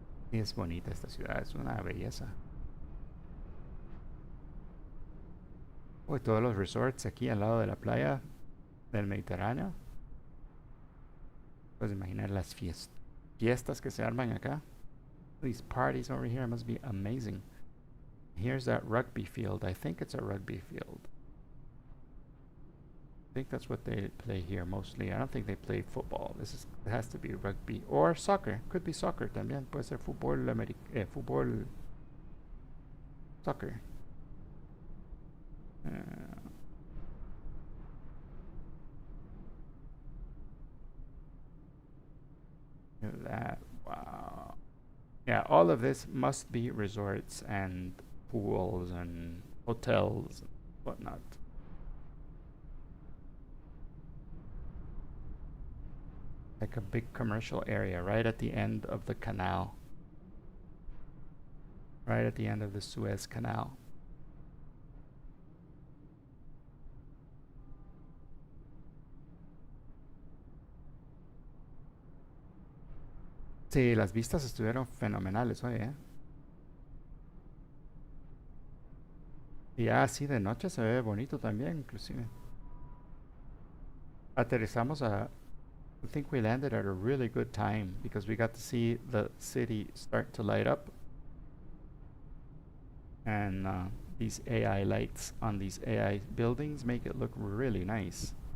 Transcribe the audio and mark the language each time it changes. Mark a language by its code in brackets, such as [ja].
[es] Y es bonita esta ciudad, es una belleza. Uy, todos los resorts aquí al lado de la playa del Mediterráneo. Puedes imaginar las fiestas que se arman acá. [en] These parties over here must be amazing. Here's that rugby field. I think it's a rugby field. I think that's what they play here mostly. I don't think they play football. It has to be rugby or soccer. Could be soccer [es] también. Puede ser fútbol, [en] soccer. That wow. Yeah, all of this must be resorts and pools and hotels and whatnot. Like a big commercial area right at the end of the canal. Right at the end of the Suez Canal. [es] Sí, las vistas estuvieron fenomenales hoy, ¿eh? Y ya así de noche se ve bonito también, inclusive. Aterrizamos a... [en] I think we landed at a really good time because we got to see the city start to light up. And these AI lights on these AI buildings make it look really nice.